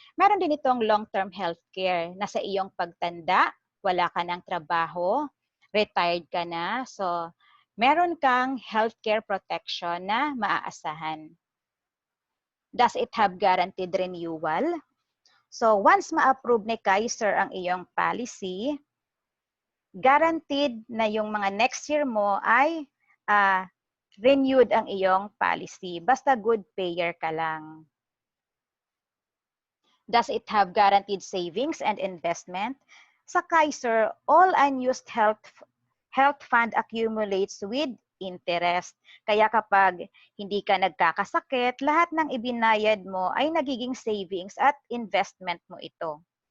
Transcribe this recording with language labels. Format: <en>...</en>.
<tl>Meron din itong</tl> <en>long-term healthcare</en> <tl>na sa iyong pagtanda, wala ka ng trabaho, retired ka na, so meron kang</tl> <en>healthcare protection</en> <tl>na maaasahan.</tl> <en>Does it have guaranteed renewal?</en> <tl>So once ma-approve ni Kaiser ang iyong policy, guaranteed na yung mga</tl> <en>next year</en> <tl>mo ay renewed ang iyong policy. Basta</tl> <en>good payer</en> <tl>ka lang.</tl> <en>Does it have guaranteed savings and investment? Sa Kaiser, all unused health fund accumulates with interest.</en> <tl>Kaya kapag hindi ka nagkakasakit, lahat ng ibinayad mo ay nagiging savings at investment mo ito.</tl>